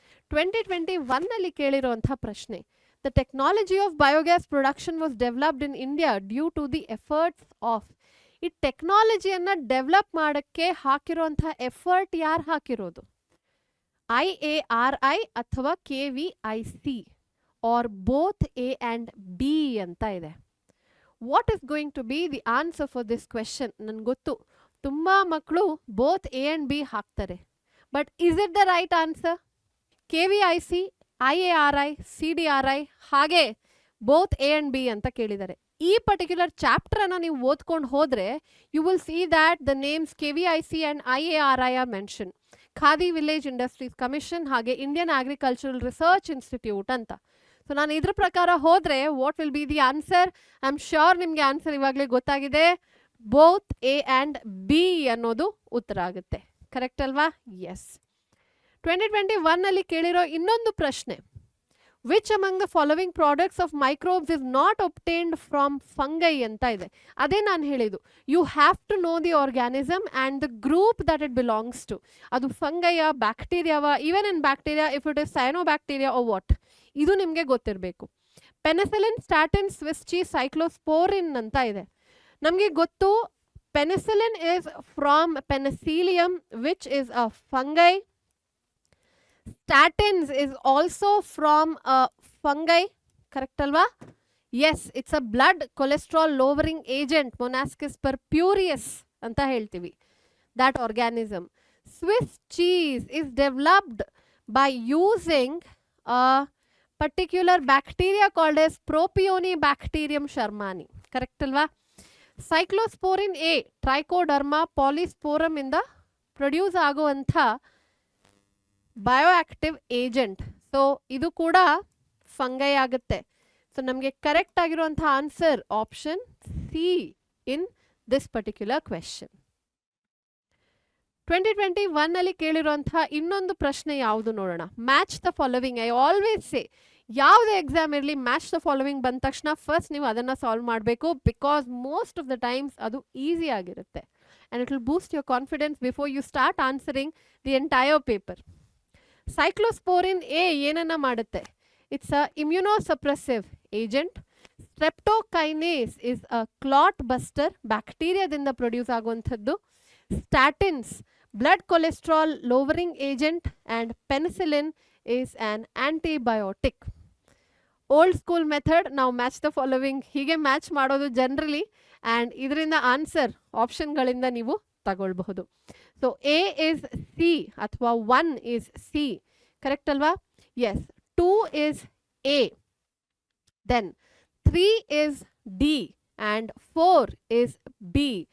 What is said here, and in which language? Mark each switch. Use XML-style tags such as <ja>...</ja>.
<kn>2021ನಲ್ಲಿ ಕೇಳಿರುವಂಥ ಪ್ರಶ್ನೆ,</kn> <en>the technology of biogas production was developed in India due to the efforts of.</en> <kn>ಈ ಟೆಕ್ನಾಲಜಿಯನ್ನು develop ಮಾಡೋಕ್ಕೆ ಹಾಕಿರೋಂಥ effort ಯಾರು ಹಾಕಿರೋದು? IARI ಅಥವಾ KVIC R both A and B ಅಂತ ಇದೆ.</kn> <en>What is going to be the answer for this question?</en> <kn>ನನಗೆ ಗೊತ್ತು ತುಂಬ ಮಕ್ಕಳು</kn> <en>Both A and B ಹಾಕ್ತಾರೆ, but is it the right answer?</en> <kn>KVIC, IARI, CDRI ಹಾಗೆ ಬೋತ್ A and B ಅಂತ ಕೇಳಿದ್ದಾರೆ. ಈ ಪರ್ಟಿಕ್ಯುಲರ್ ಚಾಪ್ಟರನ್ನು ನೀವು ಓದ್ಕೊಂಡು ಹೋದರೆ</kn> <en>You will see that the names KVIC and IARI are mention.</en> <kn>Khadi village industries commission ಹಾಗೆ Indian agricultural research institute ಅಂತ. So ನಾನು ಇದ್ರ ಪ್ರಕಾರ ಹೋದರೆ</kn> <en>What will be the answer? I am sure</en> <kn>ನಿಮಗೆ ಆನ್ಸರ್ ಇವಾಗಲೇ ಗೊತ್ತಾಗಿದೆ. ಬೋತ್ A and B ಅನ್ನೋದು ಉತ್ತರ ಆಗುತ್ತೆ. ಕರೆಕ್ಟ್ ಅಲ್ವಾ? ಎಸ್. 2021ನಲ್ಲಿ ಕೇಳಿರೋ ಇನ್ನೊಂದು ಪ್ರಶ್ನೆ,</kn> <en>which among the following products of microbes is not obtained from fungi</en> <kn>ಅಂತ ಇದೆ. ಅದೇ ನಾನು ಹೇಳಿದ್ದು,</kn> <en>You have to know the organism and the group that it belongs to.</en> <kn>ಅದು ಫಂಗೈಯ, ಬ್ಯಾಕ್ಟೀರಿಯಾವ,</kn> <en>even in bacteria if it is cyanobacteria or what,</en> <kn>ಇದು ನಿಮಗೆ ಗೊತ್ತಿರಬೇಕು. Penicillin, statin, ಸ್ವಿಸ್ಚಿ, ಸೈಕ್ಲೋಸ್ಪೋರಿನ್ ಅಂತ ಇದೆ.</kn> <en>ನಮಗೆ ಗೊತ್ತು penicillin is from penicillium which is a fungi. Statins is also from a fungi, correct alva? Yes, it's a blood cholesterol lowering agent, Monaskis purpureus</en> <kn>anta heltivi,</kn> <en>that organism. Swiss cheese is developed by using a particular bacteria called as Propionibacterium shermani, correct alva?</en> <kn>Cyclosporin A, Trichoderma polysporum ಇಂದ produce ಆಗುವಂಥ bioactive agent. So ಇದು ಕೂಡ fungi ಆಗುತ್ತೆ. So ನಮಗೆ correct ಆಗಿರುವಂಥ answer option C</kn> <en>In this particular question.</en> <kn>2021ನಲ್ಲಿ ಕೇಳಿರುವಂಥ ಇನ್ನೊಂದು ಪ್ರಶ್ನೆ ಯಾವುದು ನೋಡೋಣ. Match the following.</kn> <en>I always say</en> <kn>ಯಾವುದೇ ಎಕ್ಸಾಮ್ ಇರಲಿ ಮ್ಯಾಚ್ ದ ಫಾಲೋವಿಂಗ್ ಬಂದ ತಕ್ಷಣ ಫಸ್ಟ್ ನೀವು ಅದನ್ನು ಸಾಲ್ವ್ ಮಾಡಬೇಕು,</kn> <en>because most of the times</en> <kn>ಅದು ಈಸಿ ಆಗಿರುತ್ತೆ.</kn> <en>and it will boost your confidence before you start answering the entire paper.</en> <kn>Cyclosporin A ಏನನ್ನ ಮಾಡುತ್ತೆ?</kn> <en>It's a immunosuppressive agent. Streptokinase is a clot buster,</en> <kn>ಬ್ಯಾಕ್ಟೀರಿಯಾದಿಂದ produce ಆಗುವಂಥದ್ದು.</kn> <en>Statins, blood cholesterol lowering agent, and penicillin is an antibiotic. Old school method, now match the following.</en> <kn>ಹೀಗೆ match ಮಾಡೋದು generally, and ಇದರಿಂದ answer ಆಪ್ಷನ್ಗಳಿಂದ ನೀವು ತಗೊಳ್ಬಹುದು.</kn> <en>so A is C ಅಥವಾ 1 is C,</en> <kn>correct ಅಲ್ವಾ?</kn> <en>Yes. 2 is A, then 3 is D, and 4 is B.</en>